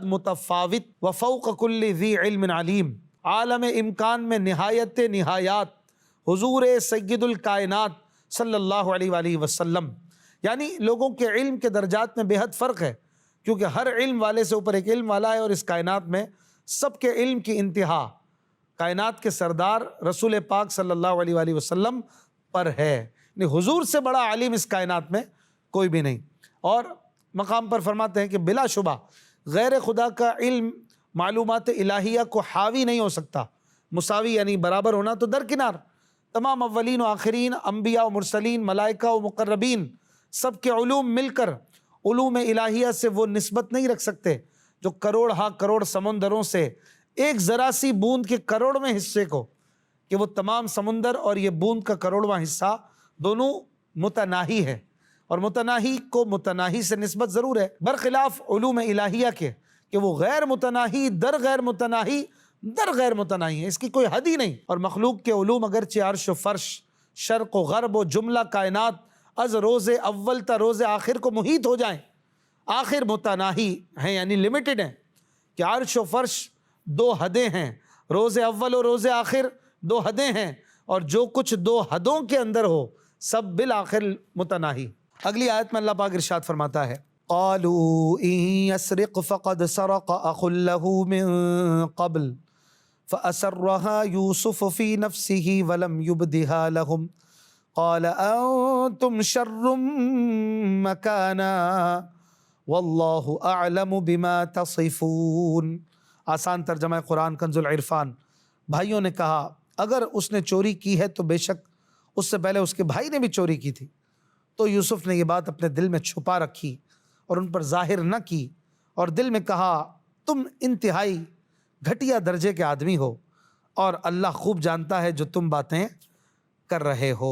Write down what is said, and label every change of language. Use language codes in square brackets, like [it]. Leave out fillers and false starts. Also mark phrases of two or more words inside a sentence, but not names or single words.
[ur] متفاوت، [ar] وفوق کل ذی علم علیم، [ur] عالم امکان میں نہایت نہایات حضور سید الکائنات صلی اللہ علیہ وآلہ وسلم، یعنی لوگوں کے علم کے درجات میں بے حد فرق ہے، کیونکہ ہر علم والے سے اوپر ایک علم والا ہے، اور اس کائنات میں سب کے علم کی انتہا کائنات کے سردار رسول پاک صلی اللہ علیہ وآلہ وسلم پر ہے، یعنی حضور سے بڑا عالم اس کائنات میں کوئی بھی نہیں۔ اور مقام پر فرماتے ہیں کہ بلا شبہ غیر خدا کا علم معلومات الہیہ کو حاوی نہیں ہو سکتا، مساوی یعنی برابر ہونا تو درکنار، تمام اولین و آخرین، انبیاء و مرسلین، ملائکہ و مقربین، سب کے علوم مل کر علوم الہیہ سے وہ نسبت نہیں رکھ سکتے جو کروڑ ہا کروڑ سمندروں سے ایک ذرا سی بوند کے کروڑویں حصے کو، کہ وہ تمام سمندر اور یہ بوند کا کروڑواں حصہ دونوں متناہی ہے، اور متناہی کو متناہی سے نسبت ضرور ہے، برخلاف علوم الہیہ کے کہ وہ غیر متناہی در غیر متناہی در غیر متناہی ہے، اس کی کوئی حد ہی نہیں۔ اور مخلوق کے علوم اگرچہ عرش و فرش، شرق و غرب و جملہ کائنات [fa] از روز اول تا روز آخر [ur] کو محیط ہو جائیں، آخر متناہی ہیں، یعنی لمیٹڈ ہیں، کہ عرش و فرش دو حدیں ہیں، روز اول و روز آخر دو حدیں ہیں، اور جو کچھ دو حدوں کے اندر ہو سب بالآخر متناہی۔ اگلی آیت میں اللہ پاک ارشاد فرماتا ہے [ar] قالوا ان يسرق فقد سرق اخ له من قبل فأسرها يوسف في نفسه ولم يبدها لهم قال انتم شر مكانا والله اعلم بما تصفون۔ [ur] آسان ترجمہ قرآن کنز العرفان۔ بھائیوں نے کہا اگر اس نے چوری کی ہے تو بے شک اس سے پہلے اس کے بھائی نے بھی چوری کی تھی، تو یوسف نے یہ بات اپنے دل میں چھپا رکھی اور ان پر ظاہر نہ کی، اور دل میں کہا تم انتہائی گھٹیا درجے کے آدمی ہو، اور اللہ خوب جانتا ہے جو تم باتیں کر رہے ہو۔